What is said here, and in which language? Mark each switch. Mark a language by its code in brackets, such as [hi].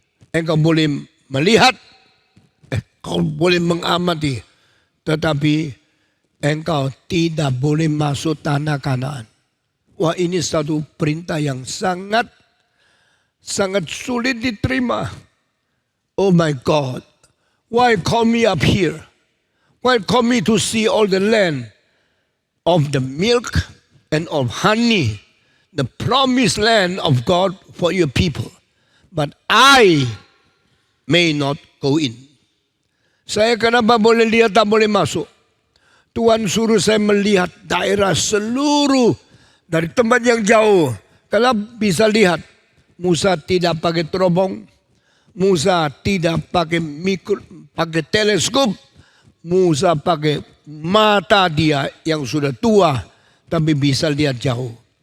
[id] Engkau boleh melihat. Kau boleh mengamati. Tetapi engkau tidak boleh masuk tanah Kanaan. Wah, ini satu perintah yang sangat sulit diterima. [en] Oh my God, why call me up here? Why call me to see all the land of the milk and of honey, the promised land of God for your people, but I may not go in. [id] Saya kenapa boleh lihat tak boleh masuk? Tuhan suruh saya melihat daerah seluruh dari tempat yang jauh. Kalau bisa lihat, Musa tidak pakai terobong, Musa tidak pakai teleskop, Musa pakai mata dia yang sudah tua, tapi bisa lihat jauh.